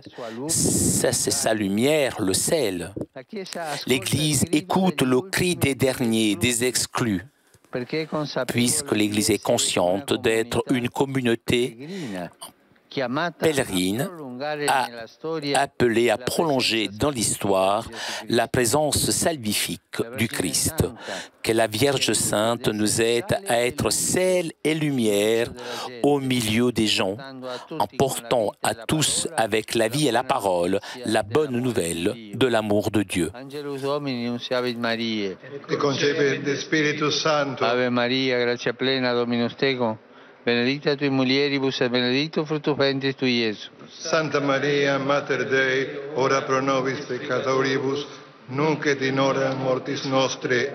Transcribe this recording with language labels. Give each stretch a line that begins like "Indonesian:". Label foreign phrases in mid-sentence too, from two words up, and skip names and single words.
French: Ça, c'est sa lumière, le sel. L'Église écoute le cri des derniers, des exclus, puisque l'Église est consciente d'être une communauté pèlerine, appelée à prolonger dans l'histoire la présence salvifique du Christ. Que la Vierge Sainte nous aide à être sel et lumière au milieu des gens, en portant à tous avec la vie et la parole la bonne nouvelle de l'amour de Dieu.
Latin: Ave Maria, gratia plena, Dominus tecum, benedicta tui mulieribus et benedictus fructus ventris tui, Iesus. Santa Maria, Mater Dei, ora pro nobis peccatoribus, nunc et in hora mortis nostre.